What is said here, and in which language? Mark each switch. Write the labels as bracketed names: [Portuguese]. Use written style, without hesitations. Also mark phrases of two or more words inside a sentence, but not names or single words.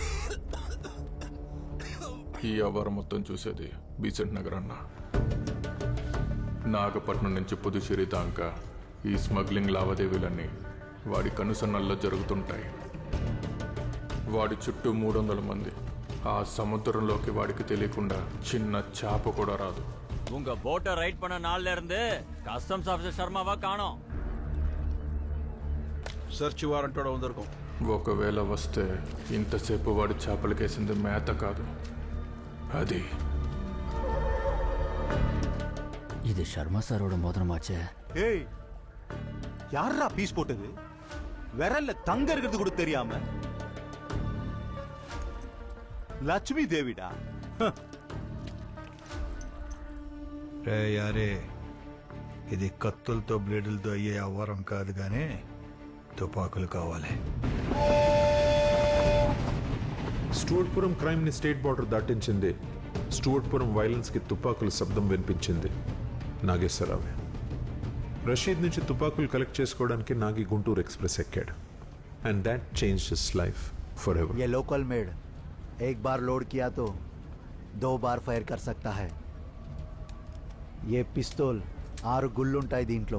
[Telugu] ఈ వ్యాపారం మొత్తం చూసేది బీసెంట్ నగర్ అన్న. నాగపట్నం నుంచి పుదుచ్చేరి దాకా ఈ స్మగ్లింగ్ లావాదేవీలన్నీ వాడి కనుసన్నల్లో జరుగుతుంటాయి. వాడి చుట్టూ 300 మంది. ఆ సముద్రంలోకి వాడికి తెలియకుండా చిన్న చాప కూడా రాదు. [Tamil] உங்க போட்டை ரைட் பண்ண நாள்ல இருந்து [English] customs officer [Tamil] சர்மாவா காணோம். [English] search warrant [Telugu] కూడా ఉందరుకో. ఒకవేళ వస్తే ఇంతసేపు వాడి చేపలకేసింది మేత కాదు, అది [Tamil] இது சர்மா சாரோட மோதிரமாச்சே. ஏய் யாரா பீஸ் போட்டது? விரல்ல தங்க இருக்கிறது கூட தெரியாம லட்சுமி தேவிடா. [Telugu] రే యారే, ఇది కత్తులతో బ్లేడులతో అయ్యే అవ్వరం కాదు కానీ తుపాకులు కావాలి. స్టూవర్ట్పురం క్రైమ్ ని [English] state border [Telugu] దాటించింది. స్టూవర్ట్పురం వైలెన్స్ కి తుపాకుల శబ్దం వినిపించింది నాగేశ్వరరావే. రషీద్ నుంచి తుపాకులు కలెక్ట్ చేసుకోవడానికి నాగి గుంటూరు ఎక్స్ప్రెస్ ఎక్కాడు. [English] and that change his life for ever. [Hindi] ये [English] local made [Hindi] एक बार लोड किया तो 2 बार ఫైర్ कर सकता है. [Telugu] ये పిస్తోల్ 6 గుళ్ళుంటాయి దీంట్లో.